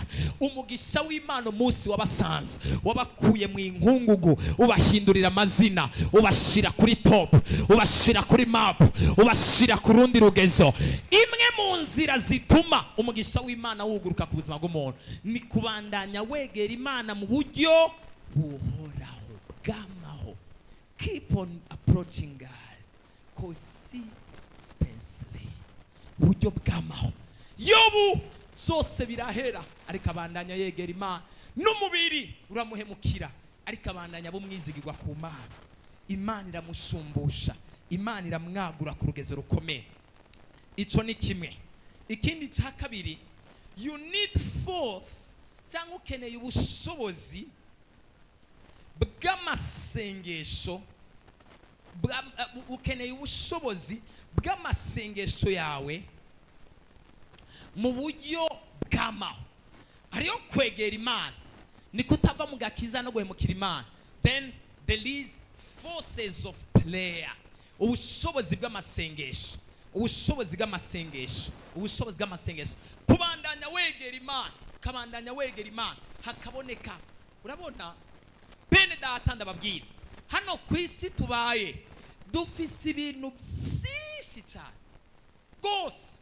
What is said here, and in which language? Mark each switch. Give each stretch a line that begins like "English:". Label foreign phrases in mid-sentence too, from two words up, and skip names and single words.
Rundi: Umugisha w'Imana umunsi wabasanze, wabakuye mu inkungugu, ubahindurira amazina, ubashira kuri top, ubashira kuri map, ubashira ku rundi rugezo. Imwe mu nzira zituma umugisha w'Imana wuguruka ku buzima bw'umuntu ni kubandanya wegera Imana mu buryo buhoraho bw'amaho.
English: Keep on approaching God consistently,
Rundi: buryo bw'amaho. Yobu zose birahera ariko abandanya yegera Imana, n'umubiri uramuhemukira ariko abandanya bumwizigirwa ku Mana. Imana iramushumbusha, Imana iramwagura ku rugezo rukomeye. Ico ni kimwe. Ikindi cya kabiri,
English: you need force,
Rundi: cyangwa ukeneye ubushobozi bw'amasengesho, ukeneye ubushobozi bw'amasengesho yawe mu buryo bw'amaho. Hariyo kwegera Imana, ni kutava mu gakiza no guhemukira Imana.
English: Then there is forces of prayer,
Rundi: ubushobozi bw'amasengesho, ubushobozi bw'amasengesho, ubushobozi bw'amasengesho. Kubandanya wegera Imana, kabandanya wegera Imana, hakaboneka. Urabona bene data ndababwira, hano ku isi tubaye dufise ibintu byinshi cyane rwose.